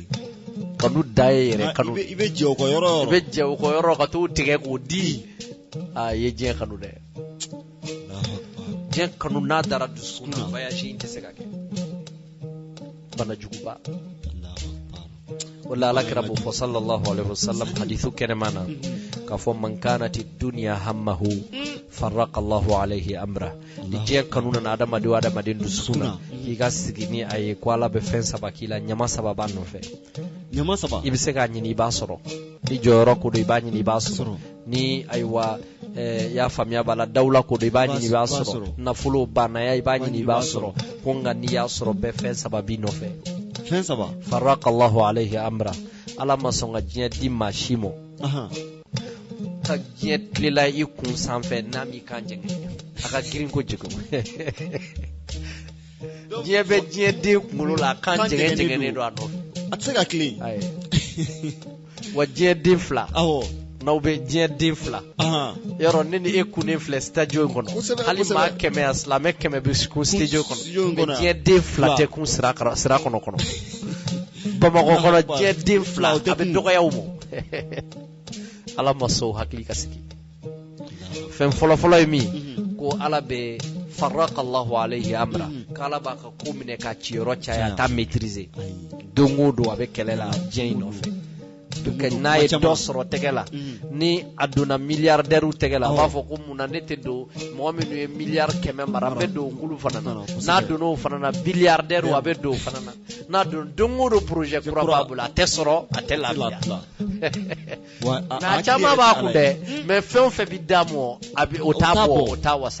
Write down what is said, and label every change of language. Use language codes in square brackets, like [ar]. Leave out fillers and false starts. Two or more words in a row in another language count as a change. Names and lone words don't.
[bm] yɛrɛ kanu i bɛ jɛ o kɔ yɔrɔ ka t'o tigɛ k'o di a ye diɲɛ kanu dɛ diɲɛ kanu n'a dara dusukun na voyage in tɛ se ka kɛ bana juguba wala ala kira b'o fɔ sallallahu [ar] عليه وسلم [bm] hadithu kɛnɛma na k'a fɔ [ar] من كانت الدنيا همه فرق الله عليه أمره [bm] ni diɲɛ kanu nana adamaden dusukun na k'i ka sigi ni a ye ko ala bɛ fɛn 3 k'i la ɲama 3 b'a nɔfɛ i bɛ se k'a ɲini i b'a sɔrɔ ni jɔyɔrɔ ko don i b'a ɲini i b'a sɔrɔ ni ayiwa y'a faamuya b'a la dawula ko don i b'a ɲini i b'a sɔrɔ nafolo bannaya i b'a ɲini i b'a sɔrɔ ko nka n'i y'a sɔrɔ bɛɛ fɛn 3 b'i nɔfɛ fɛn 3 [ar] فرق الله عليه أمره [bm] ala ma sɔn ka diɲɛ di maa si ma ka diɲɛ tilela i kun sanfɛ n'a m'i kan jɛngɛ a ka girin kojugu diɲɛ bɛ diɲɛ den kunkolo la a kan jɛngɛnen don a nɔfɛ a tɛ se ka tilen wa diɲɛ den 2 n'aw bɛ diɲɛ den 2 yɔrɔ ne ni e kunnen filɛ studio in kɔnɔ hali maa 100 silamɛ 100 bɛ kun studio kɔnɔ mais diɲɛ den 2 tɛ kun sira kɔnɔ bamakɔ kɔnɔ diɲɛ den 2 a bɛ dɔgɔya o ma ala ma sɔn hakili ka sigi fɛn fɔlɔfɔlɔ ye min ko ala bɛ [ar] فرق الله عليه أمره [bm] k'ala b'a ka ko minɛ ka ciyɔrɔ caya t'a maîtriser don o don a bɛ kɛlɛ la diɲɛ in nɔfɛ n'a ye dɔ sɔrɔ tɛgɛ la ni a donna milliardaire tɛgɛ la a b'a fɔ ko mun na ne tɛ don mɔgɔ minnu ye miliyari 100 mara n bɛ don kulu fana na n'a donna o fana na milliardaire a bɛ don o fana na n'a dun dongo projet kura b'a bolo a tɛ sɔrɔ a tɛ lafiya n'a caman b'a kun dɛ mais fɛn o fɛn bi d'a ma a bi o t'a bɔ o t'a wasa